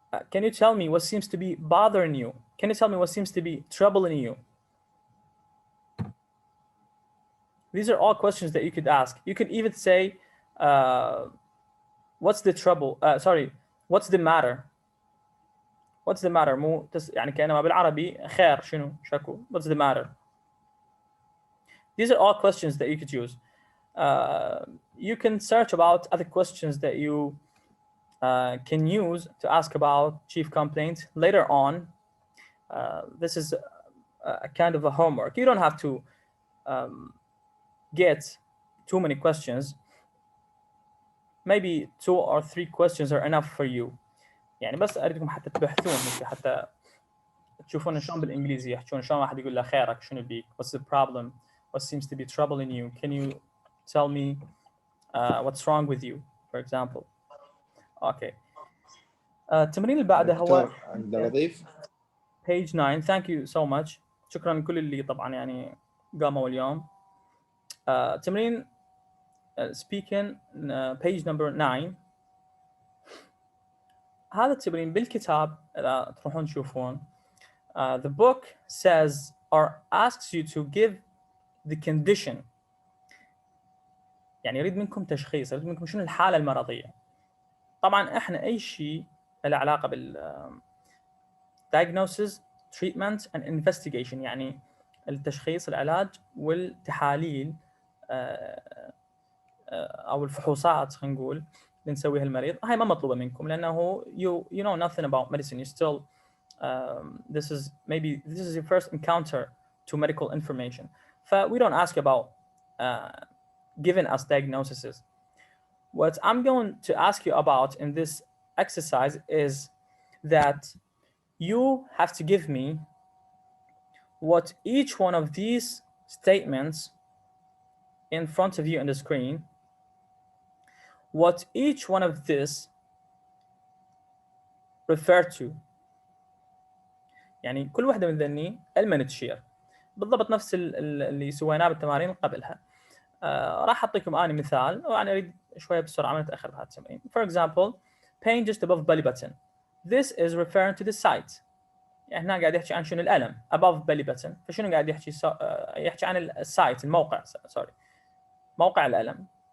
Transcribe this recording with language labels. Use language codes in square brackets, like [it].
[en] Can you tell me what seems to be bothering you? Can you tell me what seems to be troubling you? These are all questions that you could ask. You could even say, what's the trouble? What's the matter? What's the matter? [ar] مو يعني كأنما بالعربي خير شنو شكو. [en] What's the matter? These are all questions that you could use. You can search about other questions that you can use to ask about chief complaints later on. This is a kind of a homework. You don't have to get too many questions. Maybe 2 or 3 questions are enough for you. [ar] يعني بس أريدكم حتى تبحثون حتى تشوفون شلون بالإنجليزي يحكون شلون واحد يقول له خيرك شنو بيك. [en] What's the problem? What seems to be troubling you? Can you tell me what's wrong with you, for example? Okay. [ar] التمرين اللي بعده هو أقدر أضيف؟ [en] page 9. Thank you so much. [ar] شكرا لكل اللي طبعا يعني قاموا اليوم. تمرين [en] speaking page number 9. [ar] هذا التمرين بالكتاب إذا تروحون تشوفون. [en] The book says or asks you to give the condition. [ar] يعني يريد منكم تشخيص، يريد منكم شنو الحالة المرضية. طبعا احنا اي شيء له علاقة بال diagnosis, treatment and investigation يعني التشخيص العلاج والتحاليل او الفحوصات خلينا نقول اللي نسويها المريض هاي ما مطلوبه منكم لانه [en] you know nothing about medicine. You still this is your first encounter to medical information. We don't ask about giving us diagnoses. What I'm going to ask you about in this exercise is that you have to give me what each one of these statements in front of you on the screen, what each one of this refer to. [ar] يعني كل واحدة من ذني المن تشير بالضبط نفس اللي سويناه بالتمارين اللي قبلها. راح أعطيكم أنا مثال وأنا أريد شوية بسرعة ما نتأخر بهذا التمرين. [en] For example, pain just above belly button. This is referring to the site. [ar] يعني هنا قاعد يحكي عن شنو الألم [en] above belly button. [ar] فشنو قاعد يحكي عن السايت الموقع [en] sorry [ar] موقع الألم.